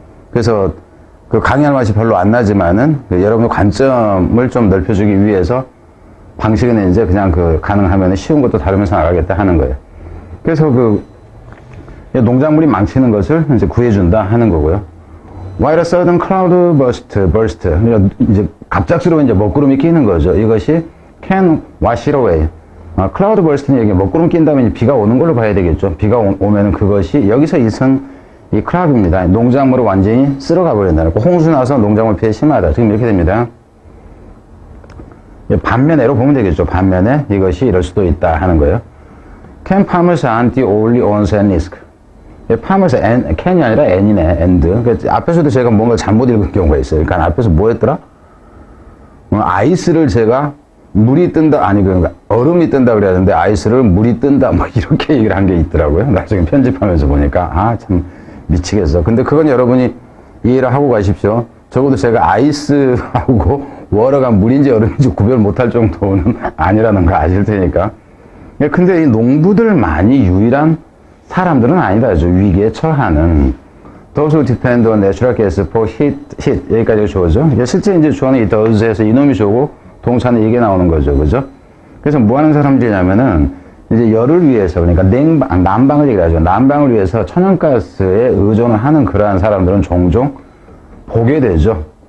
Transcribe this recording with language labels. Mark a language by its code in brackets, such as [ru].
[ko] 그래서 강의할 맛이 별로 안 나지만은 여러분의 관점을 좀 넓혀주기 위해서 방식은 이제 그냥 가능하면 쉬운 것도 다루면서 나가겠다 하는 거예요. 그래서 농작물이 망치는 것을 이제 구해준다 하는 거고요. [en] While a sudden cloud burst. [ko] 그러니까 이제 갑작스러운 이제 먹구름이 끼는 거죠. 이것이 [en] can wash it away. [ko] cloud burst는 이게 먹구름 낀 다음에 비가 오는 걸로 봐야 되겠죠. 비가 오면은 그것이 여기서 이 cloud입니다. 농작물을 완전히 쓸어가 버린다는 거. 홍수 나서 농작물 피해 심하다. 지금 이렇게 됩니다. 반면에로 보면 되겠죠. 반면에 이것이 이럴 수도 있다 하는 거예요. [en] Can farmers aren't the only ones at risk. [ko] farmers can이 아니라 and이네. [en] and. [ko] 앞에서도 제가 뭔가 잘못 읽은 경우가 있어요. 그러니까 앞에서 뭐 했더라? 아이스를 제가 물이 뜬다, 그러니까 얼음이 뜬다 그래야 되는데 아이스를 물이 뜬다 이렇게 얘기를 한 게 있더라고요. 나중에 편집하면서 보니까 참 미치겠어. 근데 그건 여러분이 이해를 하고 가십시오. 적어도 제가 아이스하고 워러가 물인지 얼음인지 구별 못할 정도는 아니라는 거 아실 테니까. 근데 이 농부들만이 유일한 사람들은 아니다죠. 위기에 처하는. [en] Those who depend on natural gas for heat. [ko] 여기까지 주어죠. 실제 이제 주어는 이 does에서 이놈이 주고 동사는 이게 나오는 거죠. 그죠? 그래서 뭐 하는 사람들이냐면은 이제 열을 위해서, 그러니까 난방을 얘기하죠. 난방을 위해서 천연가스에 의존을 하는 그러한 사람들은 종종 보게 되죠.